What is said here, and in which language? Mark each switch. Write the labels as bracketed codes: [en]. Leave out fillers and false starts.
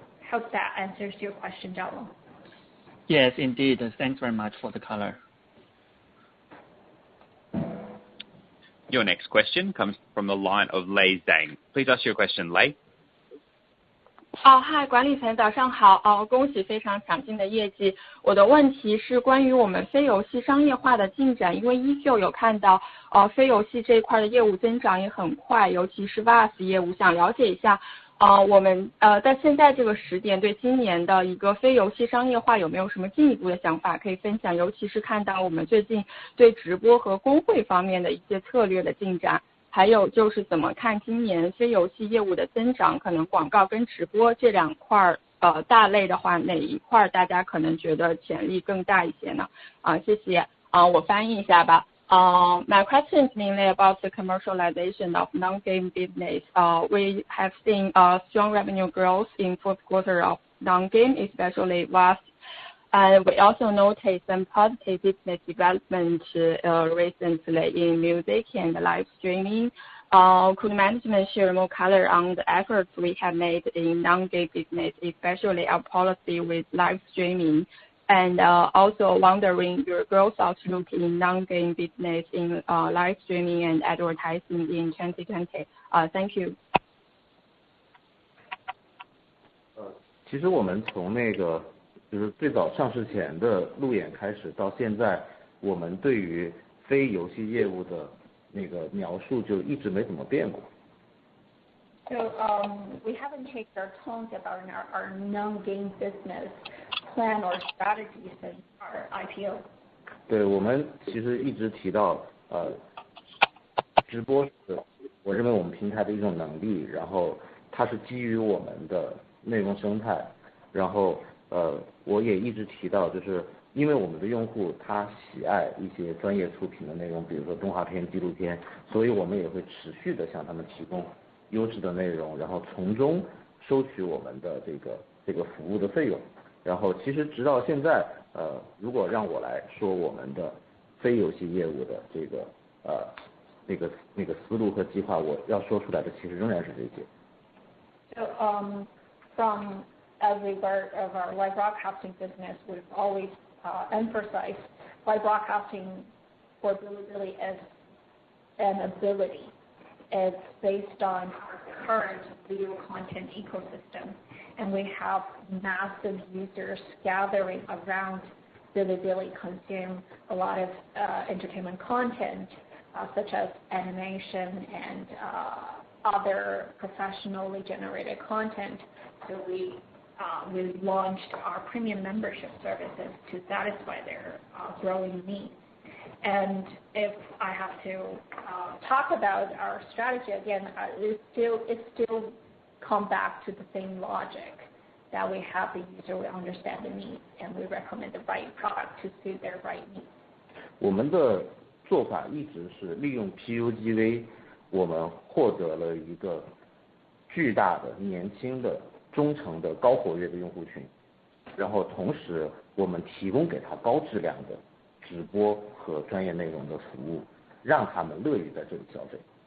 [en] Hope that answers your question, Zhao. Yes, indeed. Thanks very much for the color. Your next question comes from the line of Lei Zhang. Please ask your question, Lei. [zh] Hi， 管理层早上好，恭喜非常强劲的业绩。我的问题是关于我们非游戏商业化的进展，因为依旧有看到非游戏这一块的业务增长也很快，尤其是 VAS 业务，想了解一下我们在现在这个时点对今年的一个非游戏商业化有没有什么进一步的想法可以分享，尤其是看到我们最近对直播和公会方面的一些策略的进展。还有就是怎么看今年非游戏业务的增长，可能广告跟直播这两块大类的话，哪一块大家可能觉得潜力更大一些呢？谢谢。我翻译一下吧。 [en] My question is mainly about the commercialization of non-game business. We have seen strong revenue growth in fourth quarter of non-game, especially VAS. And we also noticed some positive business development recently in music and live streaming. Could management share more color on the efforts we have made in non-game business, especially our policy with live streaming? And also wondering your growth outlook in non-game business in live streaming and advertising in 2020. Thank you. [zh] 其实我们从就是最早上市前的路演开始到现在，我们对于非游戏业务的描述就一直没怎么变过。 [en] So we haven't changed our tones about our non-game business plan or strategy since our IPO. [zh] 对，我们其实一直提到直播是我认为我们平台的一种能力，然后它是基于我们的内容生态，然后我也一直提到，就是因为我们的用户他喜爱一些专业出品的内容，比如说动画片、纪录片，所以我们也会持续的向他们提供优质的内容，然后从中收取我们的这个服务的费用。然后其实直到现在，如果让我来说我们的非游戏业务的那个思路和计划，我要说出来的其实仍然是这些。 [en] So from every part of our live broadcasting business, we've always emphasized live broadcasting for Bilibili as an ability. It's based on our current video content ecosystem, and we have massive users gathering around Bilibili, consume a lot of entertainment content, such as animation and other professionally generated content. So we launched our premium membership services to satisfy their growing needs. And if I have to talk about our strategy again, it still come back to the same logic that we have the user, we understand the needs, and we recommend the right product to suit their right needs. [zh] 我们的做法一直是利用 PUGV， 我们获得了一个巨大的年轻的忠诚的高活跃的用户群，然后同时我们提供给他高质量的直播和专业内容的服务，让他们乐于在这里消费。